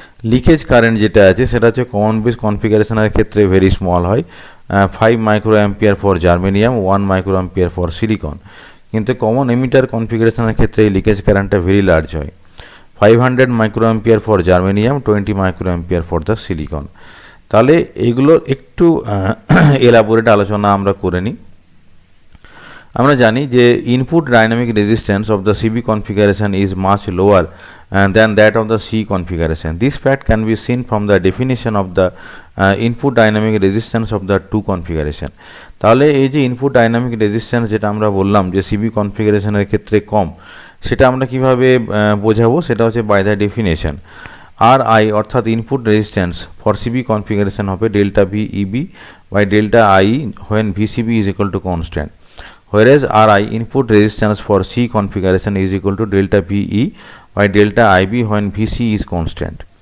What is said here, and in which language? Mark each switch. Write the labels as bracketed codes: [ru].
[bn] Leakage current যেটা আছে সেটা হচ্ছে কমন বেস কনফিগারেশনের ক্ষেত্রে ভেরি স্মল হয়, 5 micro ampere for germanium, 1 micro ampere for silicon, কিন্তু কমন এমিটার কনফিগারেশনের ক্ষেত্রে এই লিকেজ কারেন্টটা ভেরি লার্জ হয়, 500 micro ampere for germanium, 20 micro ampere for the silicon. তাহলে এগুলো একটু এলাবোরেট আলোচনা আমরা করে নিই। আমরা জানি যে [en] Input dynamic resistance of the CB configuration is much lower than that of the C configuration. This fact can be seen from the definition of the input dynamic resistance of the two configuration. [bn] তাহলে এই যে input dynamic resistance যেটা আমরা বললাম যে CB কনফিগারেশনের ক্ষেত্রে কম, সেটা আমরা কিভাবে বোঝাবো, সেটা হচ্ছে [en] By the definition. R I [bn] অর্থাৎ [en] Input resistance for CB configuration হবে delta V EB by delta I when VCB is equal to constant, whereas Ri input resistance for C configuration is equal to delta VE by delta IB when VC is constant.